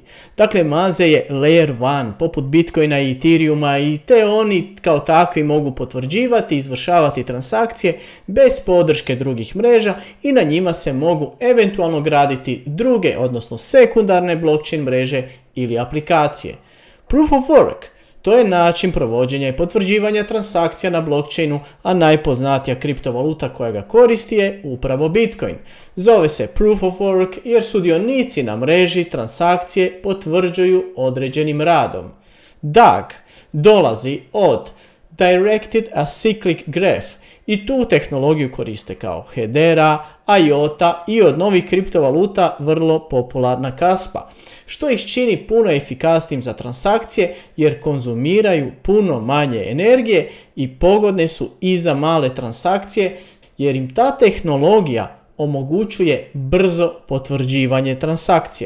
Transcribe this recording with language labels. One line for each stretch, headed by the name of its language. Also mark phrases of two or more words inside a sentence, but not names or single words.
Croatian: Dakle, Maze je Layer 1, poput Bitcoina i Ethereuma, i te oni kao takvi mogu potvrđivati i izvršavati transakcije bez podrške drugih mreža i na njima se mogu eventualno graditi druge, odnosno sekundarne blockchain mreže ili aplikacije.
English: Proof of Work
Croatian: to je način provođenja i potvrđivanja transakcija na blockchainu, a najpoznatija kriptovaluta koja ga koristi je upravo Bitcoin. Zove se
English: Proof of Work
Croatian: jer sudionici na mreži transakcije potvrđuju određenim radom. DAG dolazi od
English: Directed Acyclic Graph
Croatian: i tu tehnologiju koriste kao Hedera, IOTA i od novih kriptovaluta vrlo popularna Kaspa, što ih čini puno efikasnijim za transakcije jer konzumiraju puno manje energije i pogodne su i za male transakcije jer im ta tehnologija omogućuje brzo potvrđivanje transakcija.